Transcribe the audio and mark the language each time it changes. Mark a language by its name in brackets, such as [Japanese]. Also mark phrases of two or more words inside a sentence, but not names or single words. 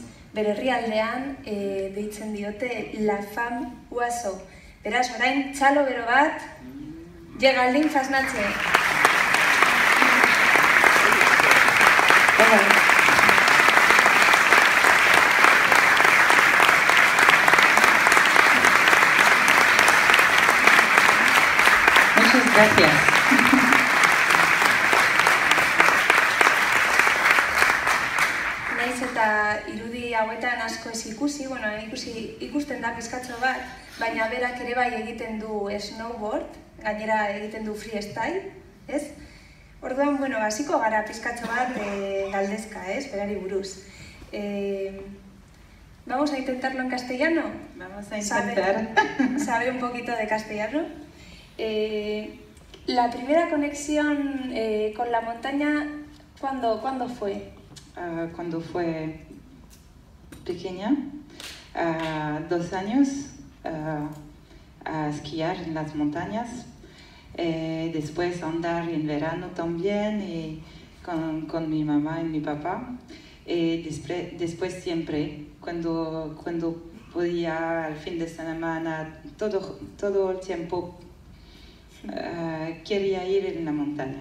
[Basque] bere herrialdean deitzen diote La Femme Oiseau. Beraz, orain txalo bero bat, Geraldine Fasnache. [Spanish] Muchas gracias. [Basque] Naiz eta irudi hauetan asko ez ikusi, ikusten da pizkatxo bat, baina berak ere bai egiten du snowboard, gainera egiten du freestyle, ez? Orduan, hasiko gara pizkatxo bat galdezka, ez? Berari buruz. [Spanish] ¿Vamos a intentarlo en castellano? Vamos a intentar. ¿Sabe un poquito de castellano? La primera conexión con la montaña, ¿cuándo fue? Cuando fue pequeña, 2 años, a esquiar en las montañas, después andar en verano también y con mi mamá y mi papá, después siempre, cuando podía al fin de semana, todo el tiempo quería ir en la montaña.